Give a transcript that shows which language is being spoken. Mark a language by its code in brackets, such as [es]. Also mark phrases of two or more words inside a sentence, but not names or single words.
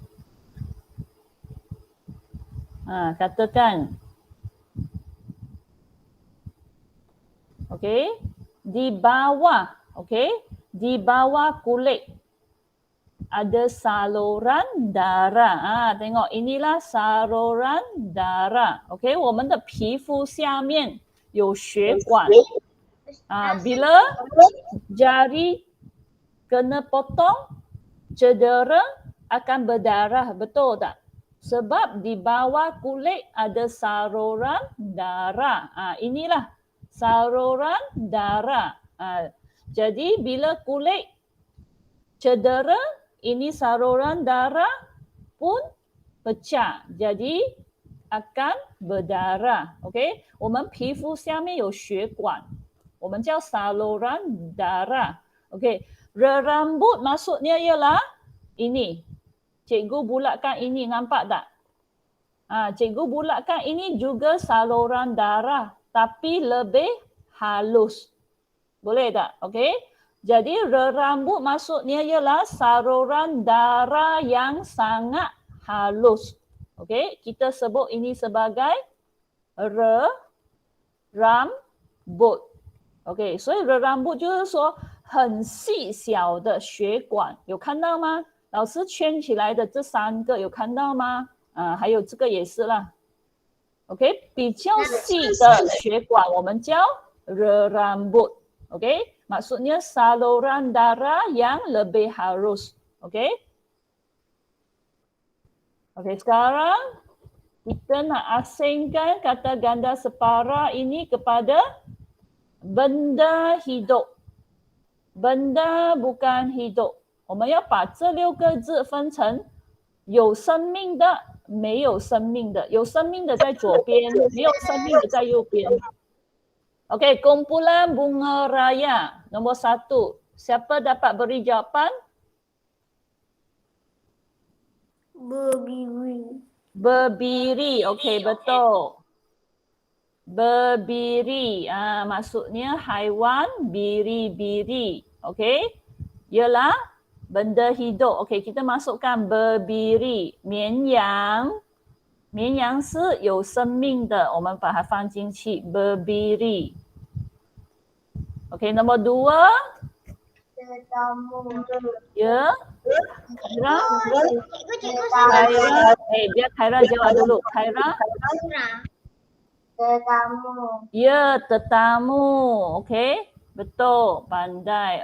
[ms] Katakan. Okey, di bawah, okey, di bawah kulit ada saluran darah. Tengok inilah saluran darah. Okey, [zh] 我们的皮肤下面有血管。 [ms] Bila jari kena potong, cedera akan berdarah, betul tak? Sebab di bawah kulit ada saluran darah. Inilah saluran darah. Jadi bila kulit cedera, ini saluran darah pun pecah. Jadi akan berdarah. Okey, [zh] 我们皮肤下面有血管，我们叫 [ms] saluran darah. Okey, rerambut maksudnya ialah ini. Cikgu bulatkan ini, nampak tak? Cikgu bulatkan ini juga saluran darah tapi lebih halus. Boleh tak? Okey. Jadi rerambut maksudnya ialah saluran darah yang sangat halus. Okey, kita sebut ini sebagai rerambut. Okey, [zh] 所以 rerambut 就是说很细小的血管，有看到吗？老师圈起来的这3个有看到吗？还有这个也是啦。OK， 比较细的血管我们叫 rerambut。OK， [ms] maksudnya saluran darah yang lebih halus. OK， OK， sekarang kita nak asingkan kata ganda separa ini kepada benda hidup. Benda bukan hidup. [zh] 我们要把这6个字分成有生命的、没有生命的。有生命的在左边，没有生命的在右边。 [ms] Okey, kumpulan bunga raya nombor 1. Siapa dapat beri jawapan? Berdiri. Berdiri. Okey, betul. Berdiri. Maksudnya haiwan biri-biri. Okey. Ialah benda hidup. Okey, kita masukkan berdiri. [zh] 绵羊。绵羊是有生命的，我们把它放进去。berdiri。 [ms] Okey, nombor 2. Tetamu. Ya. Khaira. Cikgu Khaira. Biar Khaira jawab dulu. Khaira. Tetamu. Ya, tetamu. Okey. Betul, pandai.